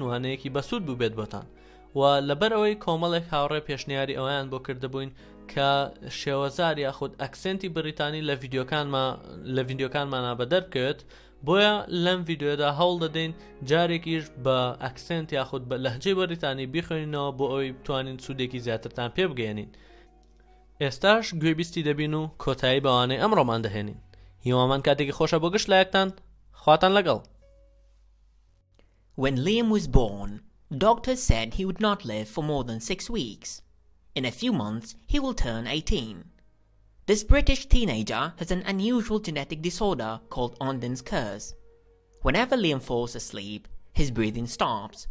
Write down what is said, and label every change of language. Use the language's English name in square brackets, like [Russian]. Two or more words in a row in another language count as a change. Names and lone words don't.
[Central Kurdish] وانەیەکی بەسوود بوو بێت بۆتان و لەبەرەوەی کۆمەڵێک هاوڕێ پێشنیاری ئەویان بۆ کردبووین کە شێوەزار یاخود ئەکسێنتی بریتانی لە ڤیدیۆکانمانە بەدەربکەوێت بۆیە لەم ڤیدیۆدا هەوڵ دەدەین جارێکیش بە ئەکسێنت یاخود بە لەهجەی بەریتانی بیخوێنینەوە بۆ ئەوەی بتوانین سوودێکی زیاترتان پێ بگەێنین ئێستاش گوێبیستی دەبین و کۆتایی بەوانەی ئەمڕۆمان دەهێنین هیوامان کاتێکی خۆشە بۆ گشت لایەکتان خواتان لەگەڵ [English] When Liam was born, doctors said he would not live for more than 6 weeks. In a few months, he will turn 18. This British teenager has an unusual genetic disorder called Onden's curse. Whenever Liam falls asleep, his breathing stops.